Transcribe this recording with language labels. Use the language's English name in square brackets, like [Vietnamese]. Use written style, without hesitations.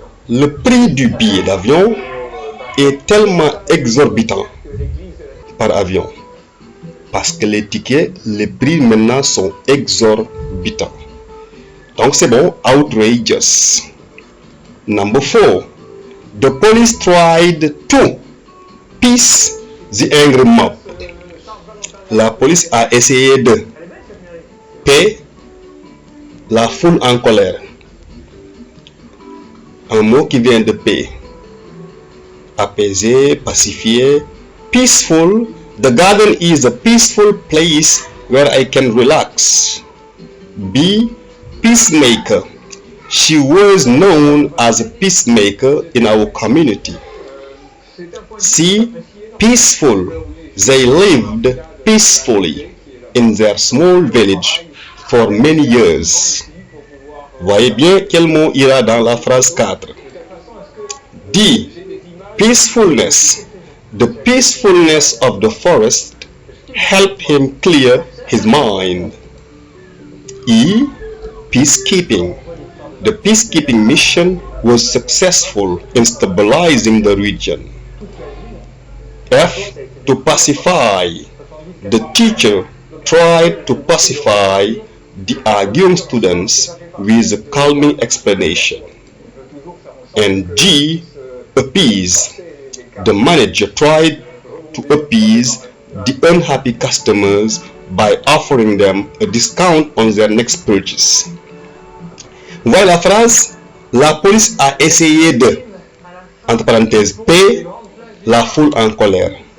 [French] Le prix du billet d'avion est tellement exorbitant par avion parce que les tickets, les prix maintenant sont exorbitants. Donc c'est bon, outrageous. [English] Number 4. The police tried to peace the angry mob. [French] La police a essayé de paix la foule en colère. Un mot qui vient de paix. Apaiser, pacifier. Peaceful. [English] The garden is a peaceful place where I can relax. B. Peacemaker. She was known as a peacemaker in our community. C. Peaceful. They lived peacefully in their small village for many years. [French] Voyez bien quel mot ira dans la phrase 4. [English] D. Peacefulness. The peacefulness of the forest helped him clear his mind. E. Peacekeeping. The peacekeeping mission was successful in stabilizing the region. F. To pacify. The teacher tried to pacify the arguing students with a calming explanation. And G. Appease. The manager tried to appease the unhappy customers by offering them a discount on their next purchase. [French] Voilà la phrase. La police a essayé de, entre parenthèses, P, la foule en colère.